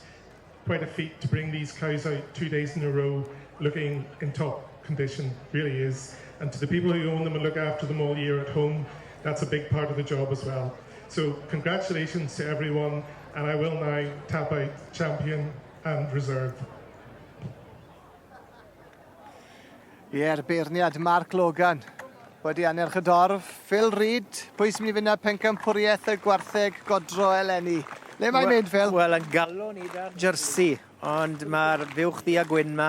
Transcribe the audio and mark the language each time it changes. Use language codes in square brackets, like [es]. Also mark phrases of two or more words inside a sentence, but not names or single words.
[en] Quite a feat to bring these cows out 2 days in a row looking in top condition, really is. And to the people who own them and look after them all year at home, that's a big part of the job as well. So congratulations to everyone, and I will now tap out champion and reserve. [cy] Ie'r beirniad Mark Logan wedi anerch y dorf. Phil Reid, pwy sy'n mynd I fynd â Pencampwriaeth y Gwartheg Godro eleni? Le mae'n mynd, Phil? Wel, yn galw ni da'r Jersey, ond mae'r fuwch ddi a gwyn ma.